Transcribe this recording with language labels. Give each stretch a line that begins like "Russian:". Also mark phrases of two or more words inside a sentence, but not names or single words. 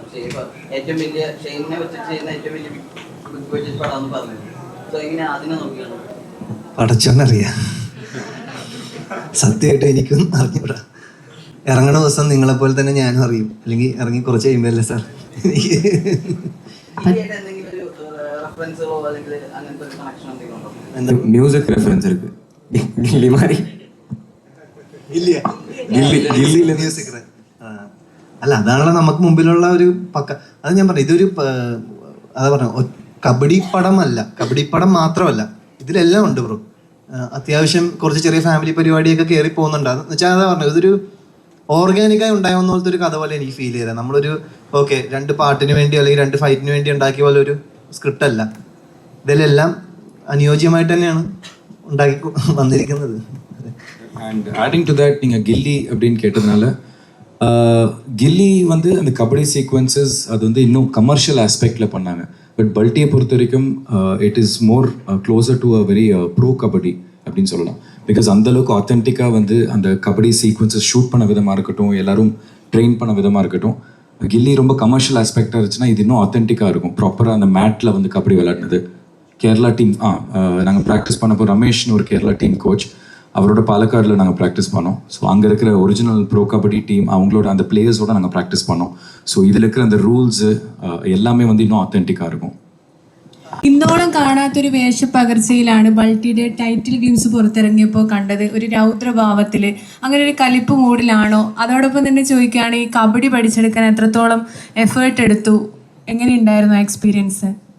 Malayalam: ഏറ്റവും വലിയ ഷെയ്നെ വെച്ചിട്ട് ചെയ്യുന്ന ഏറ്റവും വലിയ ബിഗ് ബഡ്ജറ്റ് പടമാണെന്ന് പറഞ്ഞത്. സോ എങ്ങനെ അതിനെ നോക്കിയാണ്? പടച്ചോന്നറിയാം, സത്യമായിട്ട് എനിക്കും അറിഞ്ഞൂടാ. ഇറങ്ങണ ദിവസം നിങ്ങളെപ്പോലെ തന്നെ ഞാനും അറിയും, അല്ലെങ്കിൽ ഇറങ്ങി കുറച്ച് കഴിയുമ്പോഴല്ലേ സാർ
English: music reference
Tamil: இருக்கு. கில்லி மாதிரி
Malayalam: മ്യൂസിക്. അല്ല, അതാണല്ലോ നമുക്ക് മുമ്പിലുള്ള ഒരു പക്ക. അത് ഞാൻ പറഞ്ഞു, ഇതൊരു അതാ പറഞ്ഞു, കബഡി പടമല്ല, കബഡി പടം മാത്രമല്ല, ഇതിലെല്ലാം ഉണ്ട് ബ്രോ. അത്യാവശ്യം കുറച്ച് ചെറിയ ഫാമിലി പരിപാടിയൊക്കെ കയറി പോകുന്നുണ്ട്. എന്ന് വെച്ചാൽ അതാ പറഞ്ഞു, ഇതൊരു ഓർഗാനിക്കായി ഉണ്ടാവുന്ന പോലത്തെ ഒരു കഥ പോലെ എനിക്ക് ഫീൽ ചെയ്തത്. നമ്മളൊരു ഓക്കെ 2 പാട്ടിന് വേണ്ടി അല്ലെങ്കിൽ 2 ഫൈറ്റിന് വേണ്ടി ഉണ്ടാക്കിയ പോലെ ഒരു സ്ക്രിപ്റ്റ് അല്ല. ഇതിലെല്ലാം അനുയോജ്യമായിട്ട് തന്നെയാണ് ഉണ്ടാക്കി വന്നിരിക്കുന്നത്.
English: and adding to that,
Tamil: நீங்கள் கில்லி அப்படின்னு கேட்டதுனால, கில்லி வந்து அந்த கபடி சீக்வன்சஸ் அது வந்து இன்னும்
English: commercial aspect
Tamil: பண்ணாங்க.
English: பட்
Tamil: பல்ட்டியை பொறுத்த வரைக்கும்
English: it is more closer to a very pro kabaddi
Tamil: அப்படின்னு சொல்லலாம். பிகாஸ் அந்தளவுக்கு ஆத்தென்டிக்காக வந்து அந்த கபடி சீக்வன்சஸ் ஷூட் பண்ண விதமாக இருக்கட்டும், எல்லாரும் ட்ரெயின் பண்ண விதமாக இருக்கட்டும், கில்லி ரொம்ப
English: commercial aspect
Tamil: இருந்துச்சுன்னா இது இன்னும் ஆத்தென்டிக்காக இருக்கும். ப்ராப்பராக அந்த மேட்டில் வந்து கபடி விளையாடுனது. கேரளா டீம் நாங்கள் ப்ராக்டிஸ் பண்ணப்போ ரமேஷ்னு ஒரு கேரளா
English: team coach,
Tamil: அவரோட பாலக்காடில் நாங்கள் ப்ராக்டிஸ் பண்ணோம். ஸோ அங்கே இருக்கிற
English: original pro kabaddi team
Tamil: அவங்களோட அந்த பிளேயர்ஸோட நாங்கள் ப்ராக்டிஸ் பண்ணோம். ஸோ இதில் இருக்கிற அந்த ரூல்ஸு எல்லாமே வந்து இன்னும் ஆத்தென்டிக்காக இருக்கும்.
Malayalam: ഇന്നോളം കാണാത്തൊരു വേഷപ്പകർച്ചയിലാണ് ബൾട്ടിയുടെ
English: title games
Malayalam: പുറത്തിറങ്ങിയപ്പോൾ കണ്ടത്. ഒരു രൗദ്രഭാവത്തിൽ, അങ്ങനെ ഒരു കലിപ്പ് മൂഡിലാണോ? അതോടൊപ്പം തന്നെ ചോദിക്കുകയാണ്, ഈ കബഡി പഠിച്ചെടുക്കാൻ എത്രത്തോളം എഫേർട്ട് എടുത്തു? എങ്ങനെയുണ്ടായിരുന്നു ആ എക്സ്പീരിയൻസ്?